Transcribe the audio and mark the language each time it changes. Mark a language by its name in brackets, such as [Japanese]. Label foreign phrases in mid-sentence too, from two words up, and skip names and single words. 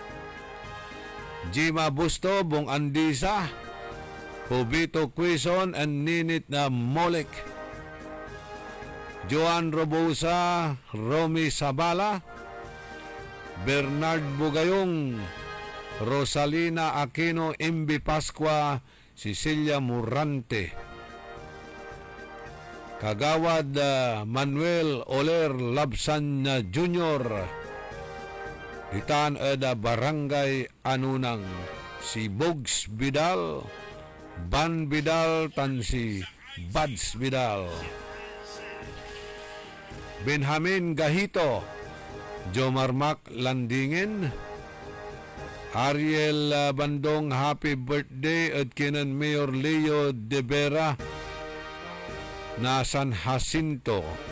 [Filipino] Jima Busto, Bong Andisa, Pobito Quezon, and Ninit na Molek. Joan Robosa, Romy Sabala, Bernard Bugayong, Rosalina Aquino, Imbi Pascua, Cecilia Murante, Kagawad Manuel Oler Labsan Jr., Itan Eda Barangay Anunang, si Bogs Vidal, Ban Vidal, tan si Bads Vidal, Benjamin Gahito, Jomar Mac Landingen, Ariel Bandong, happy birthday at kinan Mayor Leo De Vera na San Jacinto.